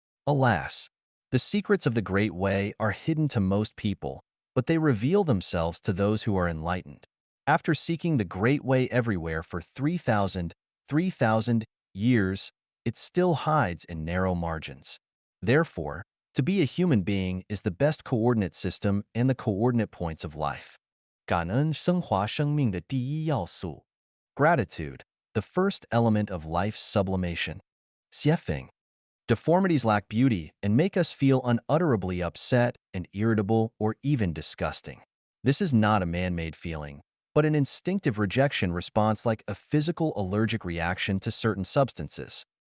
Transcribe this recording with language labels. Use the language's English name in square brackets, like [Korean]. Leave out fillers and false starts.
[English] Alas, the secrets of the Great Way are hidden to most people, but they reveal themselves to those who are enlightened. After seeking the Great Way everywhere for 3,000 years, it still hides in narrow margins. Therefore, to be a human being is the best coordinate system and the coordinate points of life. [Chinese] 感恩升华生命的第一要素. [English] Gratitude, the first element of life's sublimation. Xiefeng, Deformities lack beauty and make us feel unutterably upset and irritable or even disgusting. This is not a man-made feeling, but an instinctive rejection response like a physical allergic reaction to certain substances.